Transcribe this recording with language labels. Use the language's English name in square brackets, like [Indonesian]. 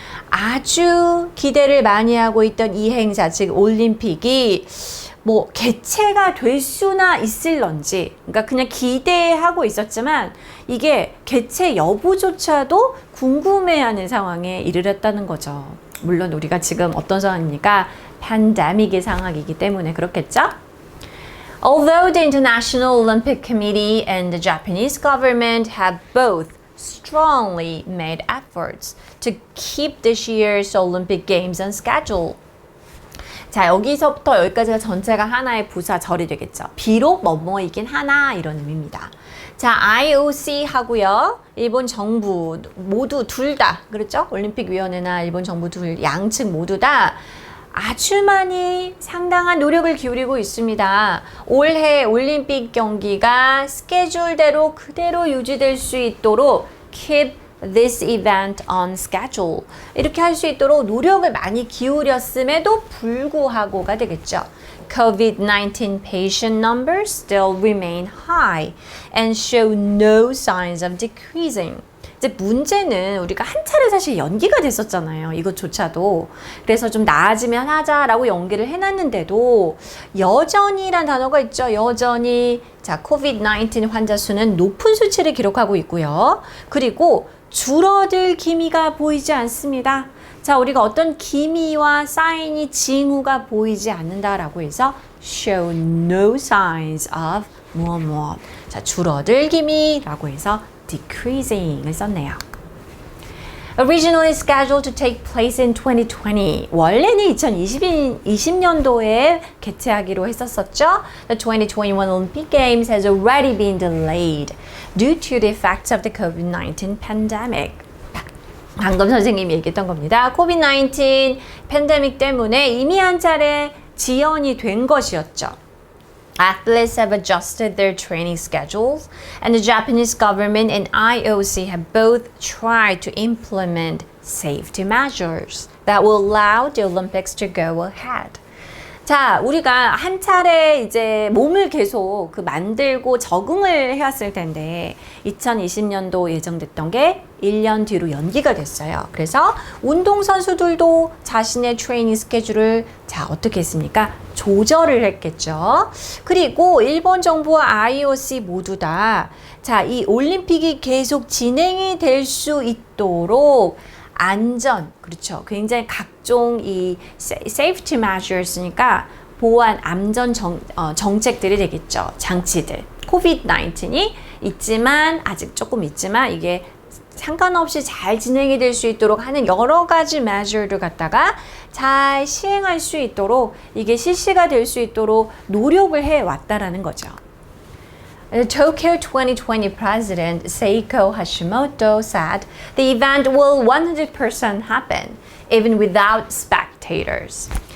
[Korean] 아주 기대를 많이 하고 있던 이 행사, 즉 올림픽이 개최가 될 수나 있을런지, 그러니까 그냥 기대하고 있었지만 이게 개최 여부조차도 궁금해하는 상황에 이르렀다는 거죠. 물론 우리가 지금 어떤 상황입니까? 팬데믹의 상황이기 때문에 그렇겠죠? [English] Although the International Olympic Committee and the Japanese government have both strongly made efforts to keep this year's Olympic Games on schedule. [Korean] 자, 여기서부터 여기까지가 전체가 하나의 부사절이 되겠죠. 비록 뭐뭐이긴 하나 이런 의미입니다. 자, IOC 하고요. 일본 정부 모두 둘 다 그렇죠? 올림픽위원회나 일본 정부 양측 모두 다 아주 많이 상당한 노력을 기울이고 있습니다. 올해 올림픽 경기가 스케줄대로 그대로 유지될 수 있도록 [English] keep this event on schedule [Korean] 이렇게 할 수 있도록 노력을 많이 기울였음에도 불구하고가 되겠죠. [English] COVID-19 patient numbers still remain high and show no signs of decreasing. [Korean] 이제 문제는 우리가 한 차례 사실 연기가 됐었잖아요. 이것조차도. 그래서 좀 나아지면 하자라고 연기를 해놨는데도 여전히란 단어가 있죠. 여전히 자 COVID-19 환자 수는 높은 수치를 기록하고 있고요. 그리고 줄어들 기미가 보이지 않습니다. 자, 우리가 어떤 기미와 사인이 징후가 보이지 않는다라고 해서 [English] show no signs of [Korean] 무엇. 자, 줄어들 기미라고 해서 decreasing을 썼네요. [English] Originally scheduled to take place in 2020. [Korean] 원래는 2020년도에 개최하기로 했었었죠. [English] The 2021 Olympic Games has already been delayed due to the effects of the COVID-19 pandemic. [Korean] 방금 선생님이 얘기했던 겁니다. COVID-19 팬데믹 때문에 이미 한 차례 지연이 된 것이었죠. [English] Athletes have adjusted their training schedules, and the Japanese government and IOC have both tried to implement safety measures that will allow the Olympics to go ahead. [Korean] 자, 우리가 한 차례 이제 몸을 계속 만들고 적응을 해왔을 텐데 2020년도 예정됐던 게 1년 뒤로 연기가 됐어요. 그래서 운동선수들도 자신의 트레이닝 스케줄을 어떻게 했습니까? 조절을 했겠죠. 그리고 일본 정부와 IOC 모두 다 이 올림픽이 계속 진행이 될 수 있도록 안전, 그렇죠. 굉장히 각종 이 [English] safety measures [Korean] 니까 보안, 안전 정책들이 되겠죠. 장치들. COVID-19이 있지만, 아직 조금 있지만, 이게 상관없이 잘 진행이 될 수 있도록 하는 여러 가지 measure를 갖다가 잘 시행할 수 있도록, 이게 실시가 될 수 있도록 노력을 해왔다라는 거죠. [English] The Tokyo 2020 president Seiko Hashimoto said the event will 100% happen, even without spectators.